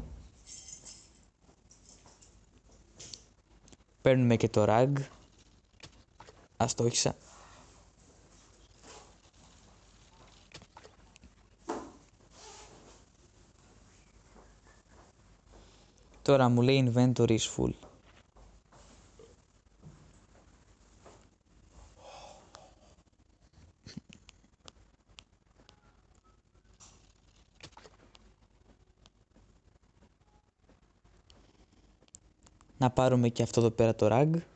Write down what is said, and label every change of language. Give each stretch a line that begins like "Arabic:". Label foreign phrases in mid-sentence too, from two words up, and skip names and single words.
Greek: Παίρνουμε και το ραγκ. Αστόχισα. Τώρα μου λέει
English: inventory is full.
Greek: Να πάρουμε και αυτό εδώ πέρα το rag.